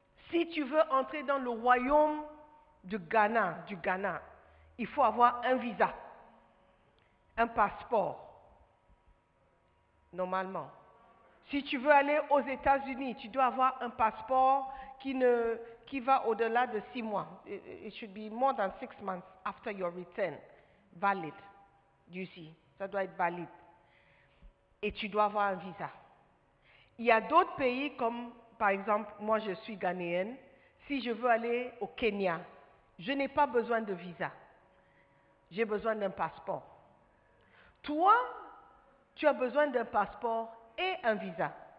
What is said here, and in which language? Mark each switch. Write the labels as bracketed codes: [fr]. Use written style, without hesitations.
[fr] Si tu veux entrer dans le royaume du Ghana, il faut avoir un visa, un passeport, normalement. Si tu veux aller aux États-Unis, tu dois avoir un passeport qui va au-delà de 6 mois. [en] It should be more than 6 months after your return. Valid. You see, [fr] ça doit être valide. Et tu dois avoir un visa. Il y a d'autres pays comme, par exemple, moi je suis ghanéenne. Si je veux aller au Kenya, je n'ai pas besoin de visa. J'ai besoin d'un passeport. Toi, tu as besoin d'un passeport et un visa.